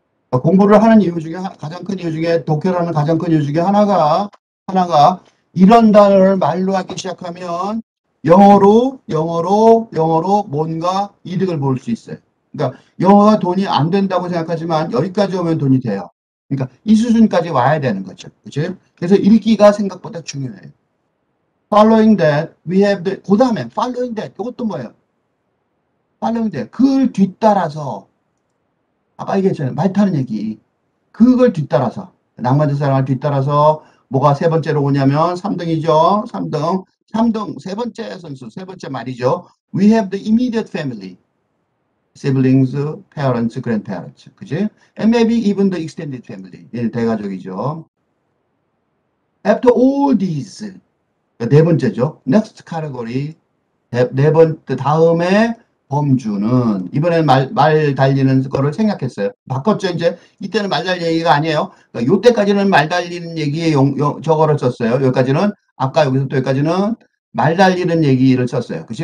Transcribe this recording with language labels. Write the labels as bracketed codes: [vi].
[ko] 공부를 하는 이유 중에 가장 큰 이유 중에 독해라는 가장 큰 이유 중에 하나가 이런 단어를 말로 하기 시작하면 영어로 뭔가 이득을 볼 수 있어요. 그러니까 영어가 돈이 안 된다고 생각하지만 여기까지 오면 돈이 돼요. 그러니까 이 수준까지 와야 되는 거죠. 그렇죠? 그래서 읽기가 생각보다 중요해요. [en] Following that, we have the [ko] 그 다음에 [en] following that [ko] 이것도 뭐예요? [en] following that [ko] 그걸 뒤따라서 아까 얘기했잖아요. 말 타는 얘기. 그걸 뒤따라서 낭만적 사랑을 뒤따라서 뭐가 세 번째로 오냐면 3등이죠. 3등 세 번째 선수 세 번째 말이죠. [en] We have the immediate family. siblings, parents, grandparents. [ko] 그지? [en] And maybe even the extended family. [ko] 대가족이죠. [en] After all these [ko] 네 번째죠. [en] next category [ko] 네 번째 다음에 범주는 이번에는 말 달리는 거를 생략했어요. 바꿨죠. 이제 이때는 말 달리는 얘기가 아니에요. 그러니까 요때까지는 말 달리는 얘기에 저거를 썼어요. 여기까지는 아까 여기서부터 여기까지는 말 달리는 얘기를 썼어요. 그치?